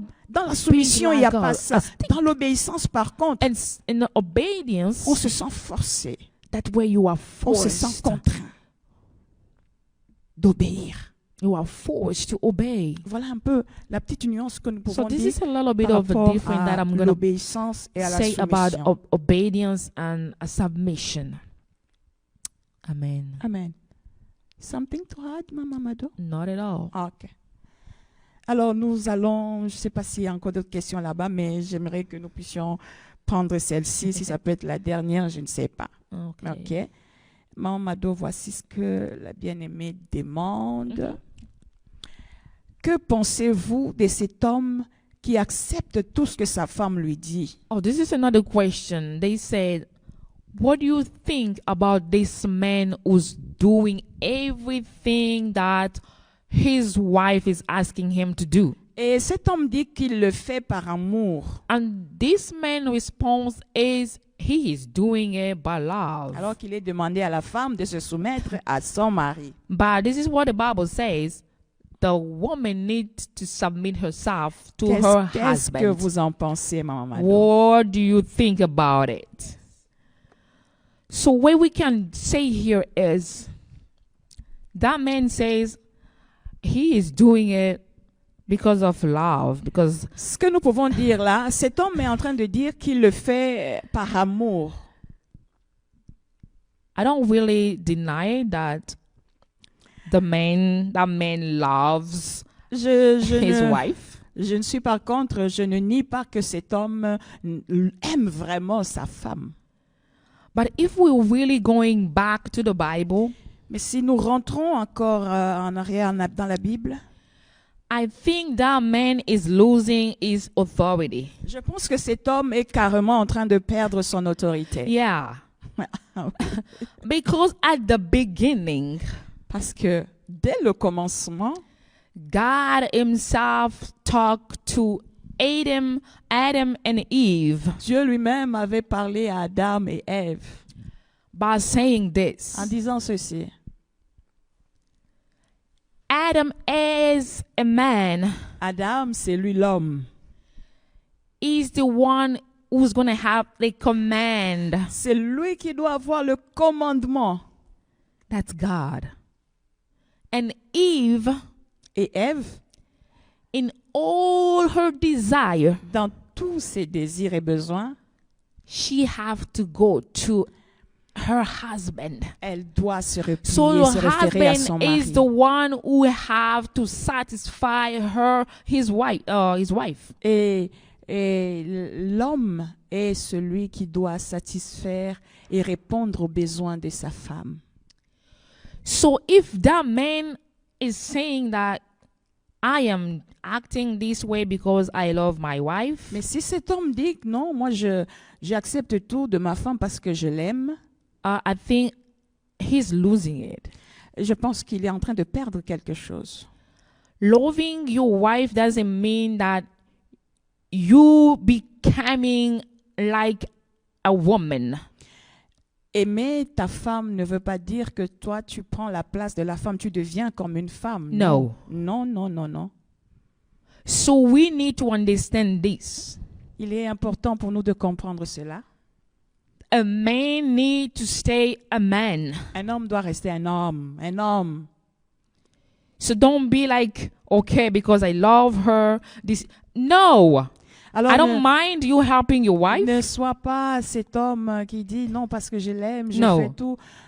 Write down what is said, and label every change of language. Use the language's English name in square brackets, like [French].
[French] Dans la soumission, il n'y a pas ça. Dans l'obéissance, par contre, [English] in obedience, [French] on se sent forcé. [English] That way you are forced. [French] On se sent contraint d'obéir. [English] You are forced to obey. [French] Voilà un peu la petite nuance que nous pouvons dire. [English] So this is a little bit of a difference that I'm going to say about obedience and a submission. Amen. Amen. Something to add, Maman Mado? Not at all. Okay. [French] Alors nous allons, je ne sais pas s'il y a encore d'autres questions là-bas, mais j'aimerais que nous puissions prendre celle-ci, si ça peut être la dernière, je ne sais pas. Ok. Maman Mado, voici ce que la bien-aimée demande. Que pensez-vous de cet homme qui accepte tout ce que sa femme lui dit? [English] Oh, this is another question. They said, what do you think about this man who's doing everything that his wife is asking him to do? [French] Et cet homme dit qu'il le fait par amour. [English] And this man's response is he is doing it by love. [French] Alors qu'il est demandé à la femme de se soumettre à son mari. [English] But this is what the Bible says. The woman needs to submit herself to her husband. [French] Qu'est-ce que vous en pensez, Maman Mado? [English] What do you think about it? So what we can say here is that man says he is doing it because of love. Because [French] ce que nous pouvons dire là, cet homme est en train de dire qu'il le fait par amour. [English] I don't really deny that that man loves his wife. [French] je ne nie pas que cet homme aime vraiment sa femme. [English] But if we're really going back to the Bible, [French] mais si nous rentrons encore en arrière dans la Bible, [English] I think that man is losing his authority. [French] Je pense que cet homme est carrément en train de perdre son autorité. Yeah. [English] Because at the beginning, [French] parce que dès le commencement, [English] God himself talked to Adam and Eve. [French] Dieu lui-même avait parlé à Adam et Ève [English] by saying this. [French] En disant ceci. [English] Adam is a man. [French] Adam, c'est lui l'homme. [English] He's the one who's going to have the command. [French] C'est lui qui doit avoir le commandement. [English] That's God. And Eve, [French] et Ève, [English] in all her desire, [French] dans tous ses désirs et besoins, [English] she have to go to her husband. [French] Elle doit se replier, so se référer à son mari. [English] Is the one who have to satisfy his wife. [French] Et l'homme est celui qui doit satisfaire et répondre aux besoins de sa femme. [English] So if that man is saying that I am acting this way because I love my wife. [French] Mais si cet homme dit que non, moi j'accepte tout de ma femme parce que je l'aime, [English] I think he's losing it. [French] Je pense qu'il est en train de perdre quelque chose. [English] Loving your wife doesn't mean that you becoming like a woman. [French] Aimer ta femme ne veut pas dire que toi, tu prends la place de la femme, tu deviens comme une femme. [English] No. [French] Non, non, non, non. [English] So we need to understand this. [French] Il est important pour nous de comprendre cela. [English] A man needs to stay a man. [French] Un homme doit rester un homme, un homme. [English] So don't be like, okay, because I love her. No. [French] Alors, [English] I don't mind you helping your wife. [French] Ne sois pas cet homme qui dit non parce que je l'aime, je fais tout.